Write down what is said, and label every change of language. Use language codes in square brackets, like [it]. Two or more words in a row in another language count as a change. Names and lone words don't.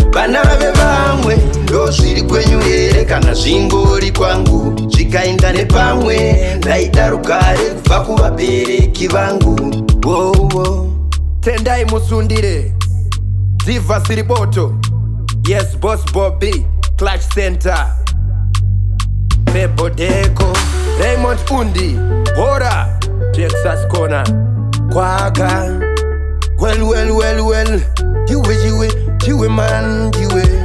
[sn] Vana vevamwe ndo zviri kwenyu here kana zvingori kwangu? Zvikainda nepamwe, ndaida rukare kubva kuvabereki vangu. Wo, wo. Tendai musundire. Divas Riboto. Yes, Boss Bobby. Clutch Center. Bebo Deco. Raymond Undi. Hora. Texas Corner. Kwaga. [en] Well, well, well, well. [sw] Jiwe, jiwe, jiwe [en] man, jiwe.